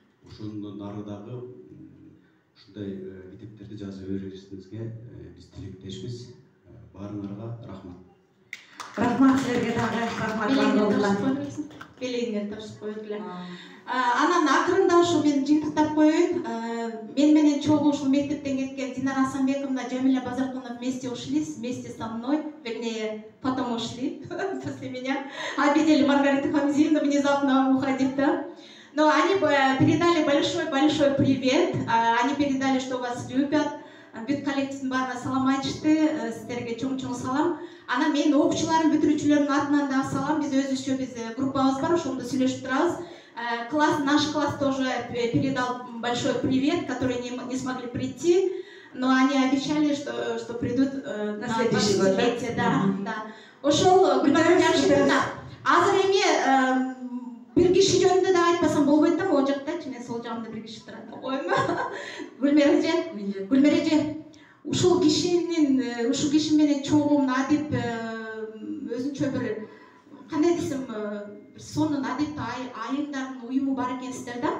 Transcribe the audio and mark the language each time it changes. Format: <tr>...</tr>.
<ky>Ошондон ары дагы ушундай китептерди жаза беришиңизге биз тилектешпиз. Баарыңарга рахмат. Рахмат силерге дагы, рахмат. Белеңиңер ташып коет эле. Анан акырында ошо мен жыйынтыктап коеюн. Мен менен чогуу ушул мектептен кеткен</ky> <ru>Динара Асанбековна, Жамиля Базаркуловна вместе ушли, вместе со мной, вернее, потом ушли после меня. Обидели Маргариту Хамзиевну, внезапно уходить, да? Но они передали большой привет. Они передали, что вас любят.</ru> <ky>Бүт коллективдин баарына салам айтышты. Сиздерге чоң салам. Анан менин окуучуларым, бүтүрүүчүлөрдүн атынан да салам. Биз өзүбүзчө группабыз бар, ошондо сүйлөшүп турабыз.</ky> <ru>Наш класс тоже передал большой привет, которые не смогли прийти, но они обещали, что придут на следующий год.</ru> <ky>Да. Ошол Гүлбархан Жамшитовна. Азыр эми бир киши жөнүндө да айтпасам болбойт да, могу жактачы, мен сол жагымда бир киши турат. Коймо. Гүлмер эже. Ушул киши менен чогуу адип өзүнчө бир кандай десем, сонун адиптүү айымдардын уюму бар экенсиздер да.</ky>